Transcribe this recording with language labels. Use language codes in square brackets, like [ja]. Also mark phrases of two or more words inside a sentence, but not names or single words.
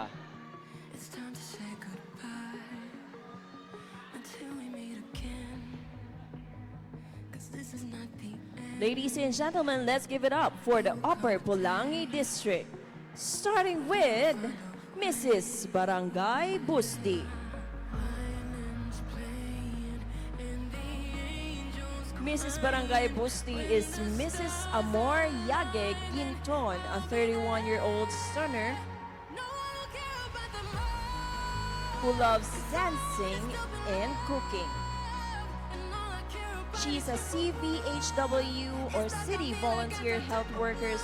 [en] It's time to say goodbye until we meet again. 'Cause this is not the end. Ladies and gentlemen, let's give it up for the Upper Pulangi District. Starting with Mrs. Barangay Busti. Mrs. Barangay Busti is Mrs. Amor Yage Ginton, a 31-year-old stunner who loves dancing and cooking. She's a CVHW or City Volunteer Health Workers.